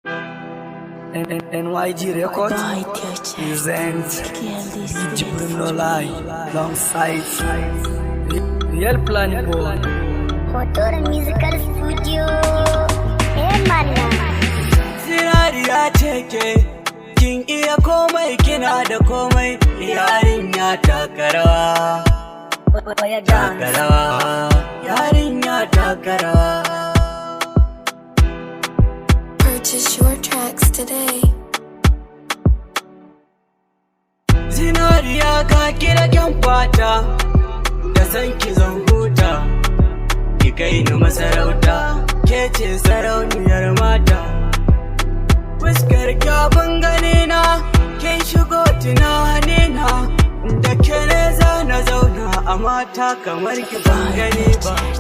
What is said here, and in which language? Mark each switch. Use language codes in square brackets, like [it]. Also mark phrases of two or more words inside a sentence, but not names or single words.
[en] N-, N-, N Y G Records Boy, teacher. present Kill this Jibril beat. No Lie, alongside Real Plan Boy. [ha] Hoto da Musical Studio. Eh, mana. Zinariya ce ke, kin iya komai, kina da komai, yarinya taka rawa. Oya Taka dance. rawa, yarinya taka rawa. [en] Purchase your tracks today. [ha] Zinariya ka kira kyan fata, da san ki zan huta, ki kai ni masarauta, ke ce sarauniyar mata. Fuskar ki abin gani na, kin shigo tunani na, da ke ne za na zauna a mata kamar ki ban gani ba.